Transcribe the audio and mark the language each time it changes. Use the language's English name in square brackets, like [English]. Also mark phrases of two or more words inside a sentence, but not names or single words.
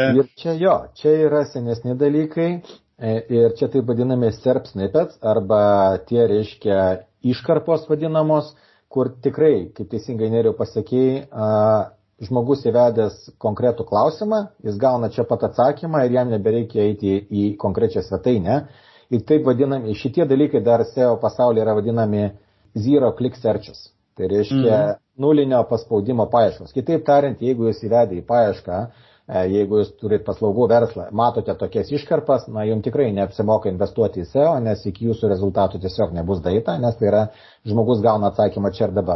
[Lithuanian] Ir čia yra senesni dalykai. Ir čia taip vadinami [English] SERP snippets [Lithuanian] arba tie, reiškia, iškarpos vadinamos, kur tikrai, kaip teisingai Nerijau pasakėjai, žmogus įvedęs konkretų klausimą, jis gauna čia pat atsakymą ir jam nebereikia eiti į konkrečią svetainę. Ir taip vadinami, šitie dalykai dar SEO pasaulyje yra vadinami [English] zero click searches. [Lithuanian] Tai reiškia nulinio paspaudimo paieškos. Kitaip tariant, jeigu jūs įvedė į paiešką, jeigu jūs turit paslaugų verslą, matote tokias iškarpas, jums tikrai neapsimoka investuoti į SEO, nes iki jūsų rezultatų tiesiog nebus daita, nes tai yra žmogus gauna atsakymą čia ir dabar.